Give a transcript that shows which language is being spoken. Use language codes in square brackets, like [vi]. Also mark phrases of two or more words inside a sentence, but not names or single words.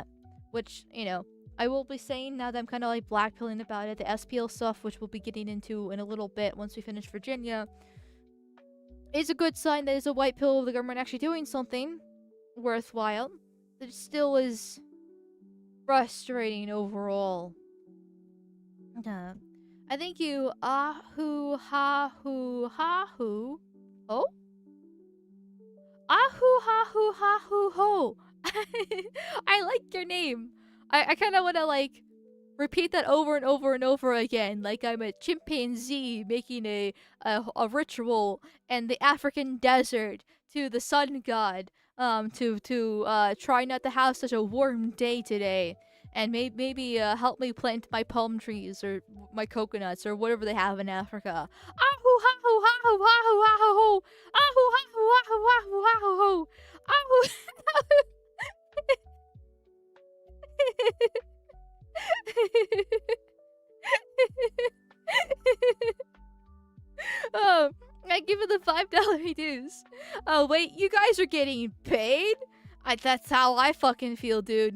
[en] Which, I will be saying now that I'm kind of like blackpilling about it, the SPL stuff, which we'll be getting into in a little bit once we finish Virginia, is a good sign that it's a white pill of the government actually doing something worthwhile. It still is frustrating overall. I thank you, Ahu Ha Hu Ha Hu. Oh? Ahu Ha Hu Ha Hu Ho. I like your name. I kind of want to repeat that over and over and over again, like I'm a chimpanzee making a ritual in the African desert to the sun god, to try not to have such a warm day today, and maybe help me plant my palm trees or my coconuts or whatever they have in Africa. Ahu ha hu ha hu ha hu ha hu ho. Ahu ha hu ha hu ha hu ha hu ho. Ahu. Oh, I give it the $5 dues. Oh wait, you guys are getting paid? That's how I fucking feel, dude.